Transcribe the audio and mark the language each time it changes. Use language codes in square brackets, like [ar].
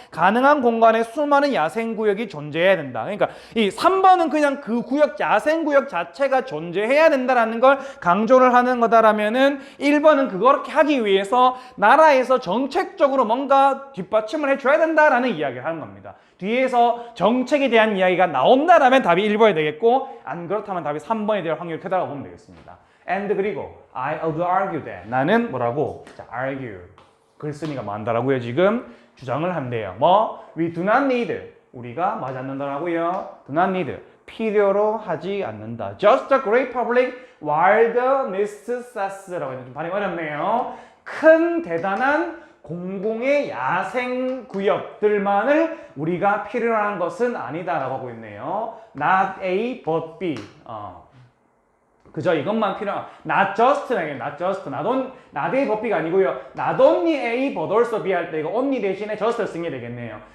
[ko] 가능한 공간에 수많은 야생구역이 존재해야 된다. 그러니까 이 3번은 그냥 그 구역, 야생구역 자체가 존재해야 된다라는 걸 강조를 하는 거다라면은 1번은 그렇게 하기 위해서 나라에서 정책적으로 뭔가 뒷받침을 해줘야 된다라는 이야기를 하는 겁니다. 뒤에서 정책에 대한 이야기가 나온다라면 답이 1번이 되겠고 안 그렇다면 답이 3번이 될 확률이 크다고 보면 되겠습니다. [en] And [ko] 그리고 [en] I would argue that [ko] 나는 뭐라고? 자, argue 글쓴이가 많다라고요. 지금 주장을 한대요. [en] we do not need [ko] 우리가 하지 않는다라고요. [en] do not need [ko] 필요로 하지 않는다. [en] Just a great public wild necessita라고 했는데 [ko] 좀 발음이 어렵네요. 큰 대단한 공공의 야생 구역들만을 우리가 필요로 하는 것은 아니다라고 하고 있네요. [en] Not A, but B. [ko] 그저 이것만 필요한, [en] not just, not just, not A, but B [ko] 가 아니고요. [en] Not only A, but also B [ko] 할 때 이거 [en] only [ko] 대신에 [en] just를 쓰게 되겠네요.